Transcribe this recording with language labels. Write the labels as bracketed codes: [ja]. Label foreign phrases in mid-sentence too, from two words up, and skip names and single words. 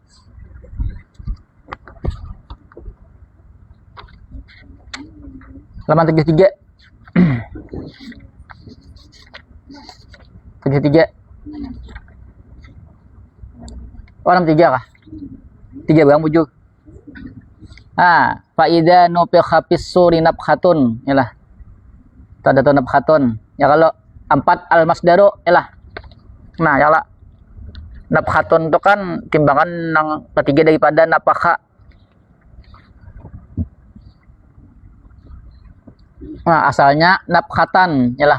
[bjn] Halaman 33. 33. Oh, 63 kah? 3 bang bujur. [ar] Fa idza nufikha fis suri nafkhatun, yalah. [bjn] Tanda nafkhatun. Ya kalau 4 [ar] al masdaru, [bjn] yalah. Nah, yalah. Nafkhatun itu kan timbangan yang ketiga daripada nafakha. Nah, asalnya nafkhatan, yalah.